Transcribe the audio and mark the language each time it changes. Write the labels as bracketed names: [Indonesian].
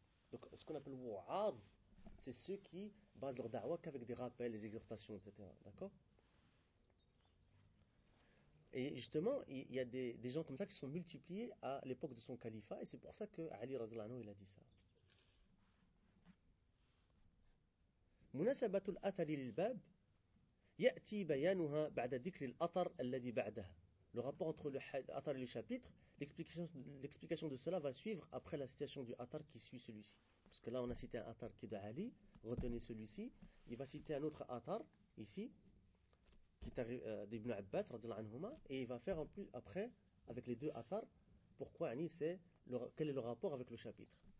[French] Donc ce qu'on appelle wa'ad, c'est ceux qui basent leur da'wah qu'avec des rappels, des exhortations, etc. D'accord? Et justement, il y a des gens comme ça qui sont multipliés à l'époque de son califat, et c'est pour ça que Ali radhiallahu anhu, il a dit ça. [Arabic] مناسبة الأثر للباب يأتي بيانها بعد ذكر الأثر الذي بعده. [French] Le rapport entre l'athar et le chapitre, l'explication de cela va suivre après la citation du athar qui suit celui-ci. Parce que là, on a cité un athar qui est de Ali, retenez celui-ci. Il va citer un autre athar, ici, qui est d'Ibn Abbas, radiallahu anhuma, et il va faire en plus, après, avec les deux athars, pourquoi Ani, quel est le rapport avec le chapitre.